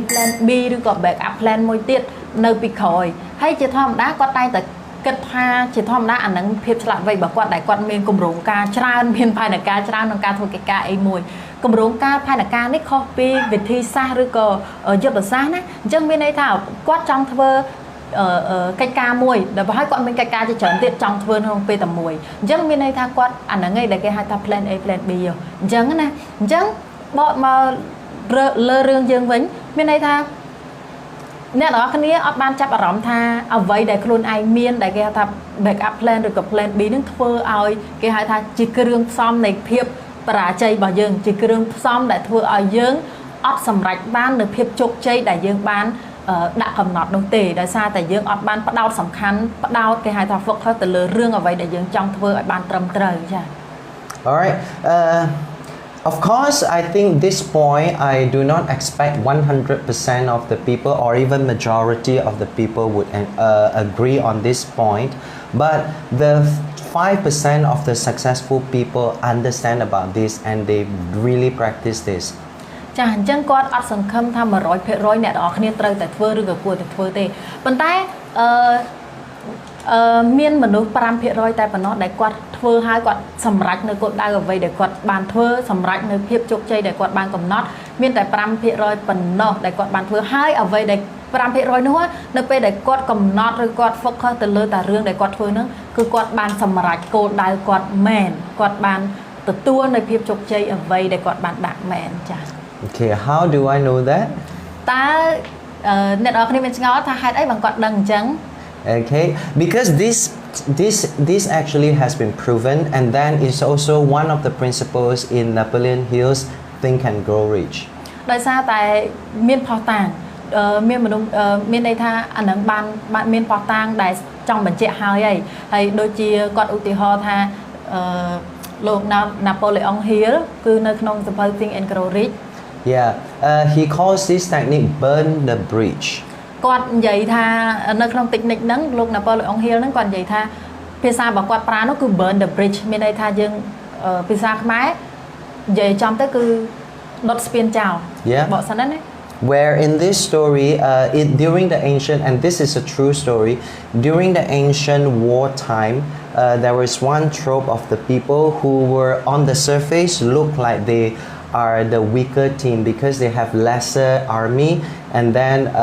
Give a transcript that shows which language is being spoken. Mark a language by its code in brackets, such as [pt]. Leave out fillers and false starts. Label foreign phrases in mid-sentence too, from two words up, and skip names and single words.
[en] plan B [km] ឬក៏ [en] backup plan [km] មួយទៀតនៅពីក្រោយហើយជាធម្មតាគាត់តែងតែគិតថាជាធម្មតាអាហ្នឹងភាពឆ្លាតវៃរបស់គាត់ដែលគាត់មានគម្រោងការច្រើនមានផែនការច្រើនក្នុងការធ្វើកិច្ចការអីមួយគម្រោងការ ផែនការនេះខុសពីវិធីសាស្ត្រឬក៏យុទ្ធសាស្ត្រណាអញ្ចឹងមានន័យថាគាត់ចង់ធ្វើកិច្ចការមួយដែលបើឲ្យគាត់មានកិច្ចការជាច្រើនទៀតចង់ធ្វើក្នុងពេលតែ មួយអញ្ចឹងមានន័យថាគាត់អាហ្នឹងឯងដែលគេហៅថា [en] plan A plan B [km] អញ្ចឹងណាអញ្ចឹងបកមកលើរឿងយើងវិញមានន័យ ថាអ្នកនរគ្នាអត់បានចាប់អារម្មណ៍ថាអ្វីដែលខ្លួនឯងមានដែលគេហៅថា [en] backup plan [km] ឬក៏ [en] plan B [km] នឹងធ្វើឲ្យគេហៅថាជាគ្រឿងផ្សំនៃភាពបរាជ័យរបស់យើងជាគ្រឿងផ្សំដែលធ្វើឲ្យយើងអត់សម្រេចបាននៅភាពជោគជ័យដែលយើងបានដាក់កំណត់នោះទេដោយសារតែយើងអត់បានផ្ដោតសំខាន់ផ្ដោតគេហៅថា focus ទៅលើរឿងអ្វីដែលយើងចង់ធ្វើឲ្យបានត្រឹមត្រូវចា៎ [en] Alright of course I think this point I do not expect 100% of the people or even majority of the people would agree on this point but the 5% of the successful people understand about this and they really practice this [km] ចាអញ្ចឹងគាត់អត់សង្ឃឹមថា 100% អ្នកនរគ្នាត្រូវតែធ្វើឬក៏គួរតែធ្វើទេប៉ុន្តែមានមនុស្ស 5% តែ ប៉ុណ្ណោះដែលគាត់ធ្វើហើយគាត់សម្រេចនៅគោលដៅអ្វីដែលគាត់បានធ្វើសម្រេចនៅភាពជោគជ័យដែលគាត់បានកំណត់មានតែ 5% ប៉ុណ្ណោះដែលគាត់បានធ្វើហើយអ្វីដែល 5% នោះនៅពេលដែលគាត់កំណត់ឬគាត់ focus ទៅលើតែរឿងដែលគាត់ធ្វើហ្នឹងគឺគាត់បានសម្រេចគោលដៅគាត់មែនគាត់បានទទួលនៅភាពជោគជ័យអ្វីដែលគាត់បានដាក់មែនចា៎ [en] Okay how do I know that [km] តើអ្នកនរគ្នាមានឆ្ងល់ថាហេតុអីបានគាត់ដឹងអញ្ចឹង [en] Okay because this actually has been proven and then it's also one of the principles in Napoleon Hill's Think and Grow Rich [km] ដោយសារតែមានផុសតាងមានមនុស្សមានន័យថាអានឹងបានមានផុសតាងដែលចង់បញ្ជាក់ហើយដូចជាគាត់ឧទាហរណ៍ថាលោក Napoleon Hill គឺនៅក្នុងសៀវភៅ Think and Grow Rich [en] Yeah he calls this technique burn the bridge [km] គាត់និយាយថានៅក្នុង technique ហ្នឹងលោក Napoleon Hill ហ្នឹងគាត់និយាយថាភាសារបស់គាត់ប្រើនោះគឺ [en] burn the bridge [km] មានន័យថាយើងភាសាខ្មែរនិយាយចំទៅគឺដុតស្ពានចោលបកសិនណា [en] Where in this story during the ancient and this is a true story during the ancient wartime there was one trope of the people who were on the surface look like they are the weaker team because they have lesser army and then